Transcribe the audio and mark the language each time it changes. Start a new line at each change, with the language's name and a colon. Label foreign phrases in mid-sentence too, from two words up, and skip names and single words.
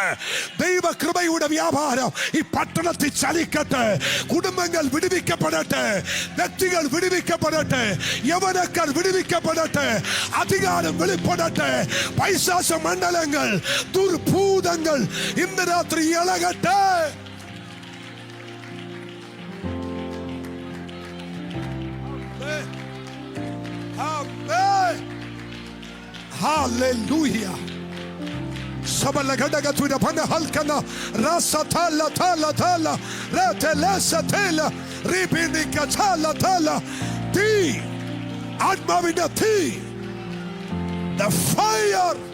Malayalam: ദൈവകൃപയുടെ വ്യാപാരം ഈ പട്ടണത്തിൽ ചലിക്കട്ടെ. കുടുംബങ്ങൾ വിടുവിക്കപ്പെടട്ടെ, വ്യക്തികൾ വിടുവിക്കപ്പെടട്ടെ, യൗവനക്കാർ വിടുവിക്കപ്പെടട്ടെ, അധികാരം വെളിപ്പെടട്ടെ. പൈശാച മണ്ഡലങ്ങൾ, ദുർഭൂതങ്ങൾ ഇന്ന് രാത്രി ഇളകട്ടെ. Hallelujah. Sabala gadaga tu da bana halkana rasa thala thala thala retelesa tela ribini kathala thala ti atmavida ti
English: the fire.